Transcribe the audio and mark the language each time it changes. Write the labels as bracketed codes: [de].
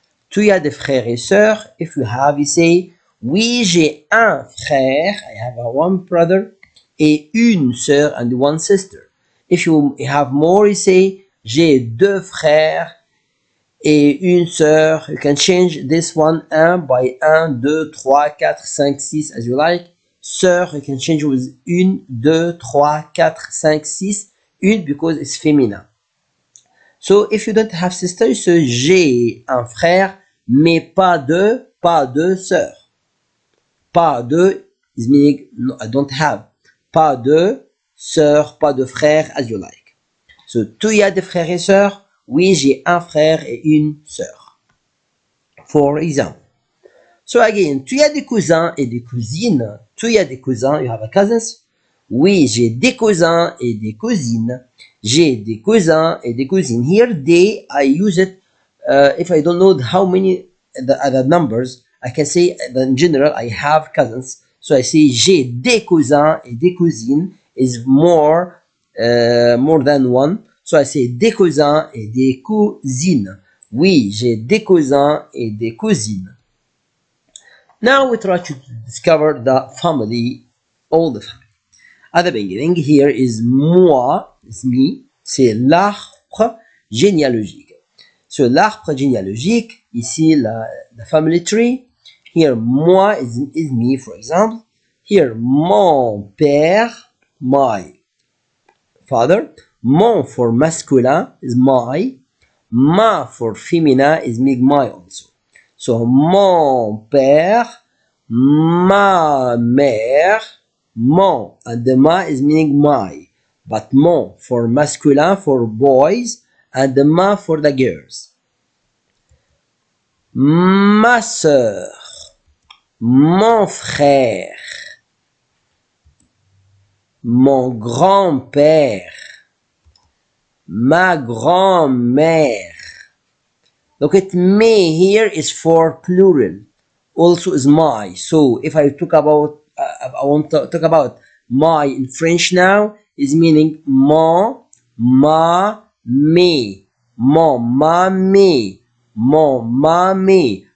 [fr] Tu y as des frères et sœurs. [en] If you have, you say [fr] oui, j'ai un frère. [en] I have a one brother et une sœur and one sister. If you have more, you say [fr] j'ai deux frères et une sœur. [en] You can change this one un by 1, 2, 3, 4, 5, 6 as you like. Sœur, you can change with une, 2, 3, 4, 5, 6. Une because it's feminine. So if you don't have sister, you say [fr] j'ai un frère, mais pas de sœur. [en] Pas de is meaning no, I don't have. [fr] Pas de sœur, pas de frère, as you like. So tu y as des frères et sœurs? Oui, j'ai un frère et une sœur. [en] For example. So again, [fr] tu y as des cousins et des cousines. Tu y as des cousins, [en] you have a cousins. [fr] Oui, j'ai des cousins et des cousines. J'ai des cousins et des cousines. [en] Here, they, I use it if I don't know how many the numbers. I can say in general, I have cousins. So I say [fr] j'ai des cousins et des cousines [en] is more than one. [fr] So I say des cousins et des cousines. Oui, j'ai des cousins et des cousines. [en] Now we try to discover the family, all the family. At the beginning, here is moi, it's me, [fr] c'est l'arbre généalogique. sur l'arbre généalogique. [en] Ici, the family tree. Here, moi is me, for example. Here, [fr] mon père, [en] my father. Mon for masculin is my. Ma for féminin is my also. So, mon père, ma mère, mon, and the ma is meaning my. But mon for masculin for boys, and the ma for the girls. [fr] Ma sœur, mon frère, mon grand-père, ma grand-mère. [en] Look at me here is for plural. Also is my. So if I talk about, I want to talk about my in French now, is meaning mon, ma, me, mon, ma, me, mon, ma, me.